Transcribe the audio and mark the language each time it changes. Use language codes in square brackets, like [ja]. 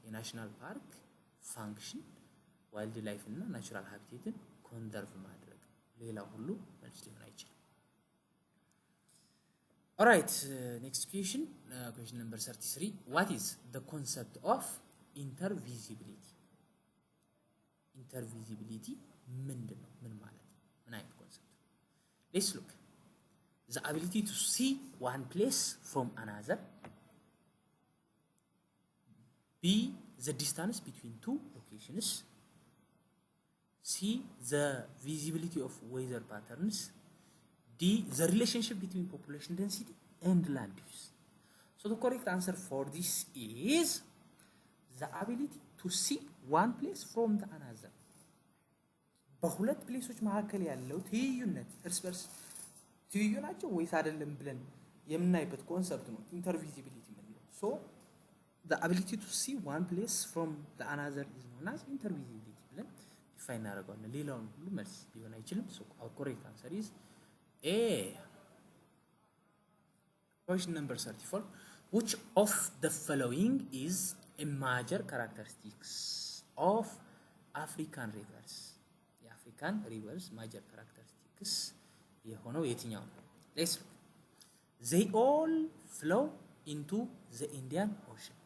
[en] A national park function wildlife and natural habitat conserve ማድረግ [am] ሌላ ሁሉ መልስ ሊሆን አይችልም። [en] Alright, next question, question number 33. What is the concept of intervisibility? [am] Intervisibility ምንድን ነው? ምን ማለት ነው? ምን አይነት concept? [en] Let's look. The ability to see one place from another. B. The distance between two locations. C. The visibility of weather patterns. D. The relationship between population density and land use. So the correct answer for this is the ability to see one place from the another. [am] በሁለት ፕሌሶች መካከል ያለው ትይዩነት እርስ በርስ ትይዩ ናቸው ወይስ አይደለም ብለን የምናይበት ኮንሰፕት ነው ኢንተርቪዚቢሊቲ የምንለው። [en] So the ability to see one place from the another is known as intervisibility [am] ብለን ዲፋይን እናደርገዋለን። ሌላውን ሁሉ መልስ ሊሆን አይችልም። [en] So our correct answer is A. Question number 34. Which of the following is a major characteristics of African rivers? The African rivers major characteristics [am] የሆነው የትኛው ነው? [en] Let's look. They all flow into the Indian Ocean.